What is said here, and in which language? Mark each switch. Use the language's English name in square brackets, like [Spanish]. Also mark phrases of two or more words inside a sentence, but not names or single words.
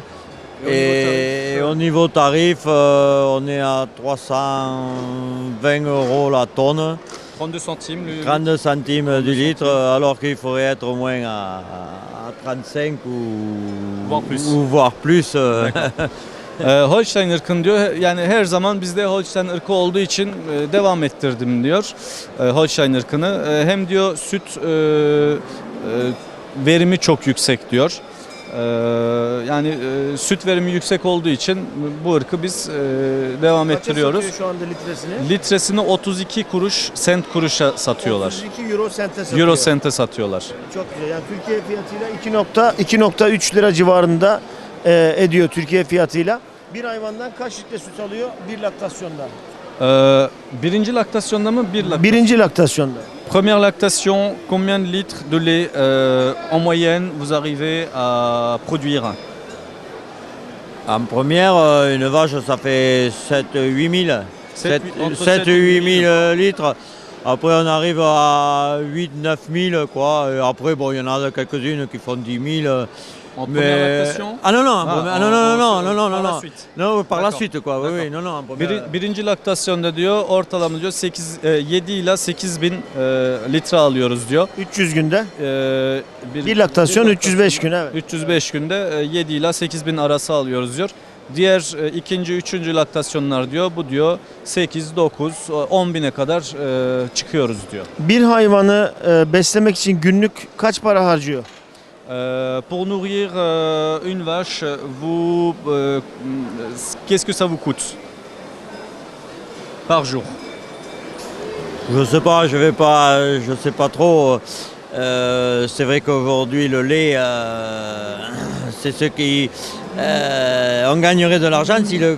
[French] Et au niveau tarif, on est à 320 € la tonne. 32 centimes. 32 centimes du litre, alors qu'il faudrait être au moins à 35 ou voire plus. [Turkish] Holstein ırkını diyor, yani her zaman bizde Holstein ırkı olduğu için devam ettirdim diyor Holstein ırkını. Hem diyor süt verimi çok yüksek diyor. Yani süt verimi yüksek olduğu için bu ırkı biz devam ettiriyoruz. Kaça satıyor şu anda litresini? Litresini 32 kuruş, sent kuruşa satıyorlar. 32 euro sente satıyor. Euro sente satıyorlar. Çok güzel. Yani Türkiye fiyatıyla 2.3 lira civarında ediyor Türkiye fiyatıyla. Bir hayvandan kaç litre süt alıyor bir laktasyonda? Birinci laktasyonda mı? Birinci laktasyonda. [French] Première lactation, combien de litres de lait en moyenne vous arrivez à produire? En première, une vache, ça fait 7-8 000. Entre 7-8 000 litres. Après, on arrive à 8-9 000, quoi. Et après, bon, il y en a quelques-unes qui font 10 000. En première lactation? Ah non, non, Par la suite. Non, par la D'accord. suite, quoi. Oui, oui, non, non, en première. [Turkish] Birinci laktasyonda diyor ortalama diyor 7 ila 8 bin litre alıyoruz diyor. 300 günde. Bir laktasyon 305 gün, evet. 305 günde 7 ila 8 bin arası alıyoruz diyor. Diğer ikinci, üçüncü laktasyonlar diyor bu diyor 8, 9, 10 bine kadar çıkıyoruz diyor. Bir hayvanı beslemek için günlük kaç para harcıyor? [French] Pour nourrir une vache, vous, qu'est-ce que ça vous coûte par jour? Je sais pas, je sais pas trop. C'est vrai qu'aujourd'hui le lait, c'est ce qui on gagnerait de l'argent si le